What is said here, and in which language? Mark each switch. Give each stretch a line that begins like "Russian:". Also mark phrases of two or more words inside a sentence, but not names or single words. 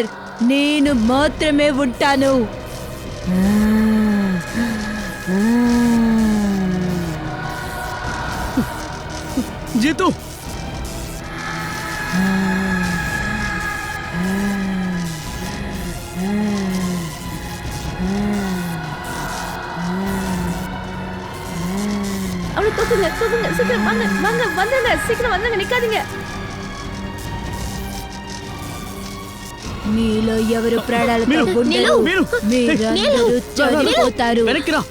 Telugu: నేను మాత్రమే ఉంటాను. జీతు,
Tamil: அவனை தூக்குங்க, தூக்குங்க, சீக்கிரம் வாங்க, வாங்க, வந்துங்க, சீக்கிரம் வந்துங்க, நிக்காதீங்க.
Telugu: మీలో ఎవరు ప్రాణాలతో ఉండరు. మీరు మీరందరూ చనిపోతారు. వెనక్కి రా.